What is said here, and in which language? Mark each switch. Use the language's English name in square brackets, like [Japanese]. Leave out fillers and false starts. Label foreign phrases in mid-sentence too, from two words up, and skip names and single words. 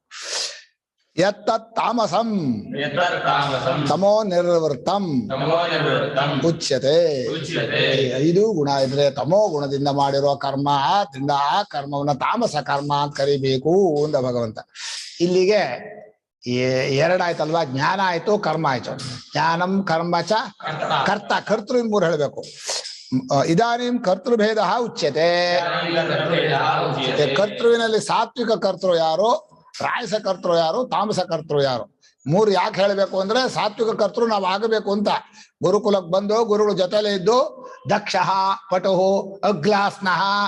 [Sanskrit] ಯತ್ತತ್ ತಾಮಸಂ ತಮೋ ನಿರ್ವೃತ್ತಂ ಉಚ್ಯತೆ. [Kannada] 5 ಗುಣ ಇದ್ರೆ ತಮೋ ಗುಣದಿಂದ ಮಾಡಿರೋ ಕರ್ಮ, ಆದ್ರಿಂದ ಆ ಕರ್ಮವನ್ನ ತಾಮಸ ಕರ್ಮ ಅಂತ ಕರಿಬೇಕು ಅಂದ ಭಗವಂತ. ಇಲ್ಲಿಗೆ 2 ಆಯ್ತಲ್ವಾ, ಜ್ಞಾನ ಆಯ್ತು, ಕರ್ಮ ಆಯ್ತು. [Sanskrit] ಜ್ಞಾನಂ ಕರ್ಮ ಚ ಕರ್ತ, [Kannada] ಕರ್ತೃ 3 ಹೇಳ್ಬೇಕು. [Sanskrit] ಇದಾನಿಂ ಕರ್ತೃಭೇದ ಉಚ್ಯತೆ. [Kannada] ಕರ್ತೃವಿನಲ್ಲಿ ಸಾತ್ವಿಕ ಕರ್ತೃ ಯಾರು, ರಾಯಸ ಕರ್ತೃ ಯಾರು, ತಾಮಸ ಕರ್ತೃ ಯಾರು, 3 ಯಾಕೆ ಹೇಳ್ಬೇಕು ಅಂದ್ರೆ ಸಾತ್ವಿಕ ಕರ್ತೃ ನಾವು ಆಗಬೇಕು ಅಂತ. ಗುರುಕುಲಕ್ಕೆ ಬಂದು ಗುರುಗಳ ಜೊತೆಲೇ ಇದ್ದು [Sanskrit] ದಕ್ಷ, ಪಟು, ಅಗ್ಲಾಸ್ನಃ,